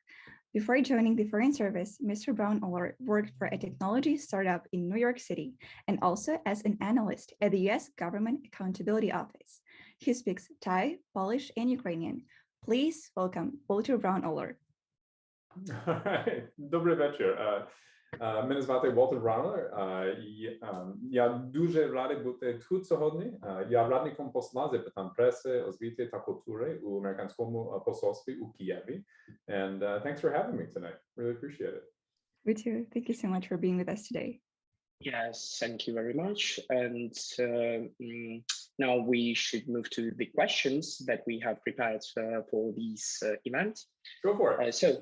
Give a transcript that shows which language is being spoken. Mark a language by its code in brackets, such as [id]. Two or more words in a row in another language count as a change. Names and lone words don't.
[en] Before joining the Foreign Service, Mr. Bраунолер worked for a technology startup in New York City and also as an analyst at the US Government Accountability Office. He speaks Thai, Polish, and Ukrainian. Please welcome Волтер Браунолер. All right. [pl] Dobry wieczór. [uk] Мене звати Волтер Браунолер. Я дуже радий бути тут сьогодні. Я радником посла з питань преси, освіти та культури у американському посольстві у Києві. [en] And thanks for having me tonight. Really appreciate it. Me too. Thank you so much for being with us today. Yes, thank you very much. And now we should move to the questions that we have prepared for this event. Go for it.